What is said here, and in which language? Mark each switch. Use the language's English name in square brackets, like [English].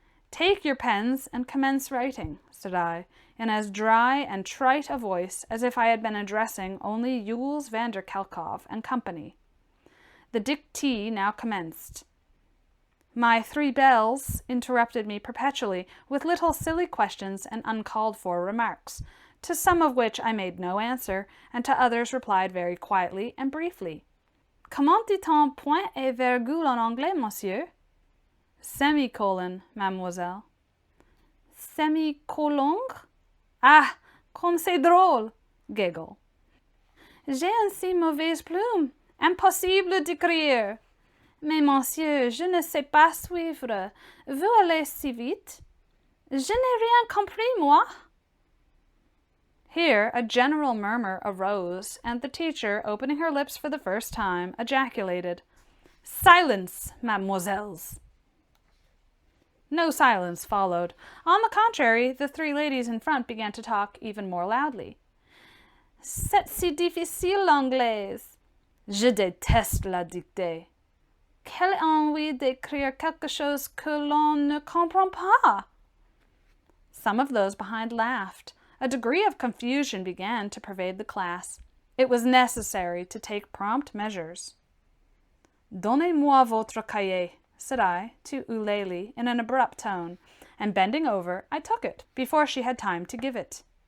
[English] "Take your pens and commence writing," said I, in as dry and trite a voice as if I had been addressing only Jules Vanderkelkov and company. The dictee now commenced. My 3 belles interrupted me perpetually with little silly questions and uncalled-for remarks, to some of which I made no answer, and to others replied very quietly and briefly. [French] "Comment dit-on point et virgule en anglais, monsieur?" [English] "Semicolon, mademoiselle." "Semicolon? [French] Ah, comme c'est drôle!" [English] Giggle. [French] "J'ai une si mauvaise plume, impossible d'écrire. Mais monsieur, je ne sais pas suivre. Vous allez si vite. Je n'ai rien compris, moi." [English] Here a general murmur arose, and the teacher, opening her lips for the first time, ejaculated, "Silence, mademoiselles!" No silence followed. On the contrary, the 3 ladies in front began to talk even more loudly. [French] "C'est si difficile l'anglaise. Je déteste la dictée. Quelle envie d'écrire quelque chose que l'on ne comprend pas." [English] Some of those behind laughed. A degree of confusion began to pervade the class. It was necessary to take prompt measures. [French] "Donnez-moi votre cahier," [English] said I to Eulalie in an abrupt tone, and bending over, I took it before she had time to give it.